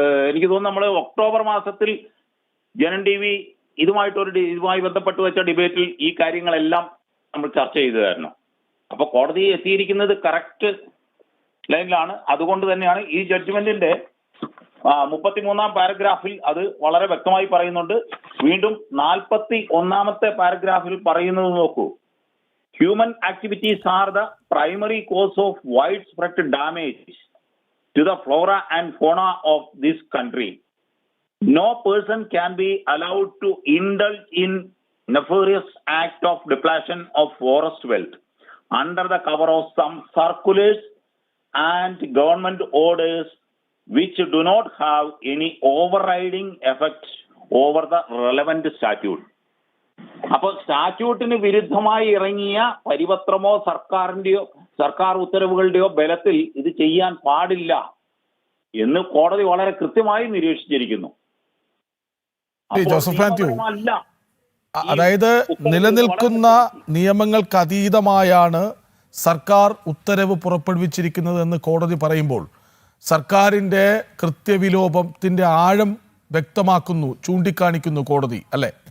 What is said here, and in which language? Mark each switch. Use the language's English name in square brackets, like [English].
[Malayalam] എനിക്ക് തോന്നുന്നു നമ്മൾ ഒക്ടോബർ മാസത്തിൽ ജനം TV ഇതുമായി ബന്ധപ്പെട്ട് വെച്ച ഡിബേറ്റിൽ ഈ കാര്യങ്ങളെല്ലാം നമ്മൾ ചർച്ച ചെയ്തതായിരുന്നു. അപ്പൊ കോടതി എത്തിയിരിക്കുന്നത് കറക്റ്റ് ലൈനിലാണ്. അതുകൊണ്ട് തന്നെയാണ് ഈ ജഡ്ജ്മെന്റിന്റെ 33-ാം പാരഗ്രാഫിൽ അത് വളരെ വ്യക്തമായി പറയുന്നുണ്ട്. വീണ്ടും 41-ാമത്തെ പാരഗ്രാഫിൽ പറയുന്നത് നോക്കൂ, [English] human activities are the primary cause of widespread damage to the flora and fauna of this country. No person can be allowed to indulge in nefarious act of depletion of forest wealth under the cover of some circulars and government orders which do not have any overriding effect over the relevant statute. [Malayalam] അപ്പോൾ സ്റ്റാറ്റ്യൂട്ടിന് വിരുദ്ധമായി ഇറങ്ങിയ പരിപത്രമോ സർക്കാർ ഉത്തരവുകളുടെയോ ബലത്തിൽ ഇത് ചെയ്യാൻ പാടില്ല എന്ന് കോടതി വളരെ കൃത്യമായി നിരീക്ഷിച്ചിരിക്കുന്നു. ജോസഫ് മാത്യു, അതായത് നിലനിൽക്കുന്ന നിയമങ്ങൾക്ക് അതീതമായാണ് സർക്കാർ ഉത്തരവ് പുറപ്പെടുവിച്ചിരിക്കുന്നത് എന്ന് കോടതി പറയുമ്പോൾ സർക്കാരിന്റെ കൃത്യവിലോപത്തിന്റെ ആഴം വ്യക്തമാക്കുന്നു, ചൂണ്ടിക്കാണിക്കുന്നു കോടതി, അല്ലെ?